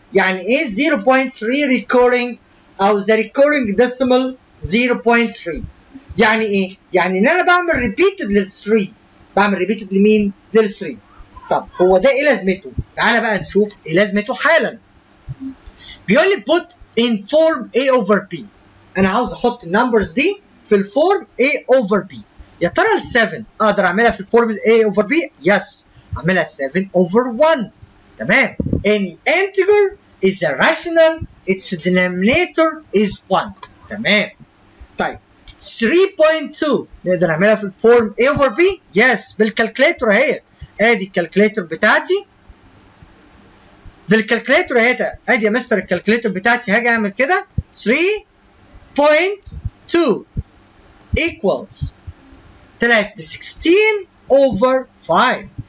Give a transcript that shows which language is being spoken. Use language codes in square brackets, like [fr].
[ar] يعني ايه 0.3 recurring او [en] the recurring decimal [ar] 0.3؟ يعني ايه؟ يعني ان انا بعمل repeated لل 3. بعمل repeated لمين؟ لل 3. طب هو ده ايه لازمته؟ تعالى بقى نشوف ايه لازمته حالا. بيقول لي [en] put in form a over b. [ar] انا عاوز احط النمبرز دي في الفورم a over b. يا ترى ال 7 اقدر اعملها في الفورم a over b؟ يس، اعملها 7 over 1. تمام. [en] any integer is a rational its denominator is 1. [ar] تمام. طيب 3.2 نقدر نعملها في الفورم a over b؟ يس، بالكالكليتور اهي. ادي الكالكليتور بتاعتي، بالكالكليتور اهي. ادي يا مستر الكالكليتور بتاعتي. هاجي اعمل كده 3.2 equals طلعت ب 16 over 5.